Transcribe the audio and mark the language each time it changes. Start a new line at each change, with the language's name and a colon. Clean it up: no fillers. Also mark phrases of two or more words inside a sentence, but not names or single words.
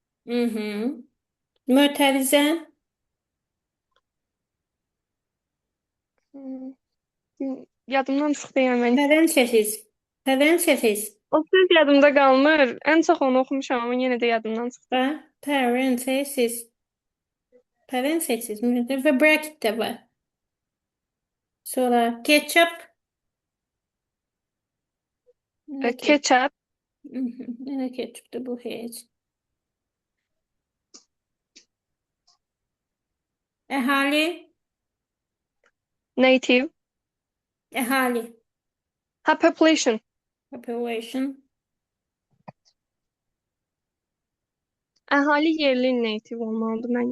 Azerbaijani: Mötərizə. yadımdan çıxdı yəni. Parenthesis. O söz yadımda qalmır. Ən çox onu oxumuşam amma yenə də yadımdan çıxdı. Parenthesis ve bracket de var. Sonra ketchup. Ketchup, Ne ketchup da bu heç. Əhali. native, Əhali. population, Population. əhali yerli native olmalıdır mənim.